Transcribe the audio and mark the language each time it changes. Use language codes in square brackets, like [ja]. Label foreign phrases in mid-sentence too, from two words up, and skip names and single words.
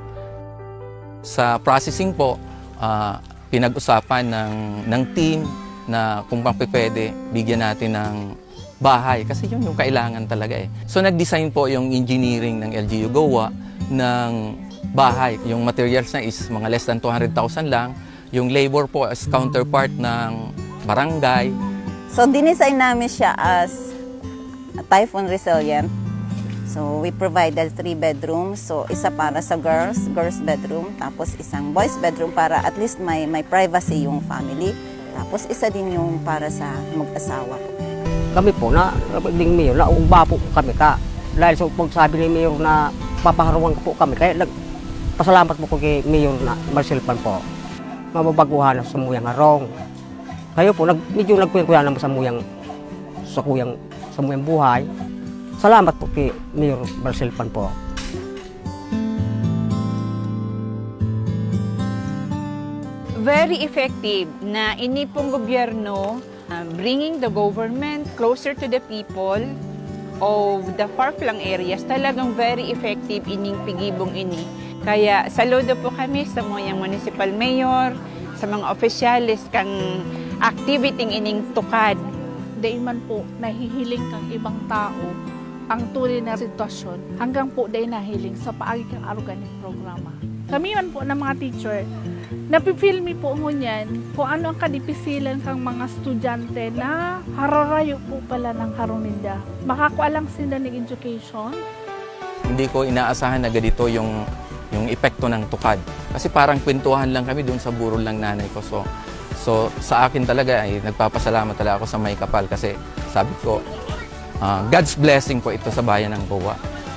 [tl] Sa processing po, pinag-usapan ng team na kung pwede, bigyan natin ng bahay kasi yun yung kailangan talaga eh. So nag-design po yung engineering ng LGU GOA ng bahay. Yung materials na is mga [en] less than [tl] 200,000 lang. Yung labor po as counterpart ng barangay. So dinesign namin siya as [en] typhoon resilient. So we provided 3 bedrooms. [tl] So isa para sa [en] girls bedroom, [tl] tapos isang [en] boys bedroom [tl] para at least may privacy yung family. Tapos isa din yung para sa mag-asawa. [bik] Kami po na ding mayor, naugba po kami ka. Dahil sa pagsabi ni mayor na papaharuan po kami, kaya pasalamat po ko kay mayor na Marcel Pan po. Mababaguhan sa muyang harong. Kayo po, medyo nagkuyan naman sa muyang buhay. Salamat po kay Mayor Marcel Pan po. [en] Very effective [bik] na ini pong gobyerno [en] bringing the government closer to the people of the far-flung areas. [bik] Talagang [en] very effective [bik] ining pigibong ini. Kaya saludo po kami sa mga municipal mayor, sa mga opisyalis kang activity ining tukad. Dahil man po nahihiling kang ibang tao ang tunay na sitwasyon hanggang po dahil nahiling sa paagi kang organic programa. Kami man po ng mga teacher, napipilmi po ngunyan kung ano ang kadipisilan kang mga estudyante na hararayo po pala ng haruninda. Makakualang sila ng education. [tl] Hindi ko inaasahan na ganito yung epekto ng tukad. Kasi parang kwentuhan lang kami doon sa burol ng nanay ko. So sa akin talaga ay nagpapasalamat talaga ako sa May Kapal kasi sabi ko, [en] God's blessing [tl] po ito sa bayan ng GOA.